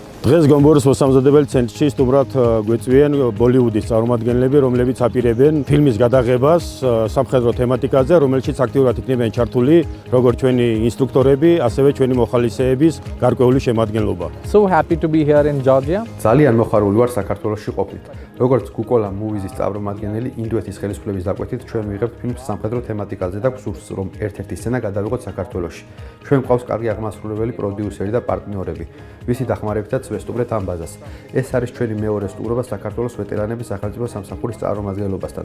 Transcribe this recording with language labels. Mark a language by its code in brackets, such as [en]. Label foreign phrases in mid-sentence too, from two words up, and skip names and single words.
[ka] დღეს გომბორის მოსამზადებელი ცენტრში სტუმრად გვეწვიან ბოლივუდის წარმომადგენლები, რომლებიც აპირებენ ფილმის გადაღებას სამხედრო თემატიკაზე, რომელშიც აქტიურად იქნებიან ჩართული როგორც ჩვენი ინსტრუქტორები, ასევე ჩვენი მოხალისეების გარკვეული შემადგენლობა. [en] So happy to be here in Georgia. [ka] ძალიან მოხარული ვარ საქართველოში ყოფნით. როგორც Kukola Movies-ის წარმომადგენელი, ინდოეთის ხელისუფლების დაკვეთით ჩვენ ვიღებთ ფილმს სამხედრო თემატიკაზე და გვსურს რომ ერთ-ერთი სცენა გადავიღოთ საქართველოში. ჩვენ გვყავს კარგი აღმასრულებელი პროდიუსერი და პარტნიორები, ვისი დახმარებითაც ვესტუმრეთ ამ ბაზას. ეს არის ჩვენი მეორე სტუმრობა საქართველოს ვეტერანების სახელმწიფო სამსახურის წარმომადგენლობასთან.